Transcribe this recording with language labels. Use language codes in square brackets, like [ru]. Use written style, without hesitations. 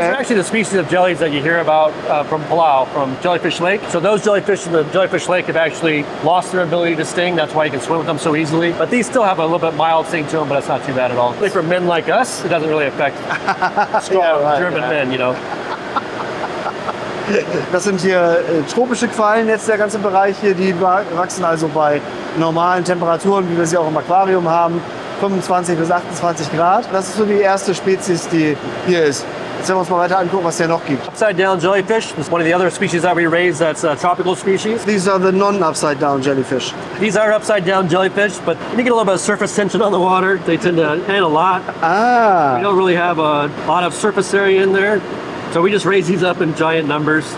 [en] These are actually the species of jellies that you hear about from Palau, from Jellyfish Lake. So those jellyfish in the Jellyfish Lake have actually lost their ability to sting. That's why you can swim with them so easily. But these still have a little bit mild sting to them, but it's not too bad at all. For men like us, it doesn't really affect strong German men, you know. [de] Das sind hier tropische Quallen, jetzt der ganze Bereich hier, die wachsen also bei normalen Temperaturen, wie wir sie auch im Aquarium haben, 25 bis 28 Grad. Das ist so die erste Spezies, die hier ist. Jetzt werden wir uns mal weiter angucken, was es hier noch gibt. [en] Upside down jellyfish is one of the other species that we raise that's a tropical species. These are the non-upside down jellyfish. These are upside down jellyfish, but you get a little bit of surface tension on the water. They tend to hang a lot. We don't really have a lot of surface area in there. So we just raise these up in giant numbers.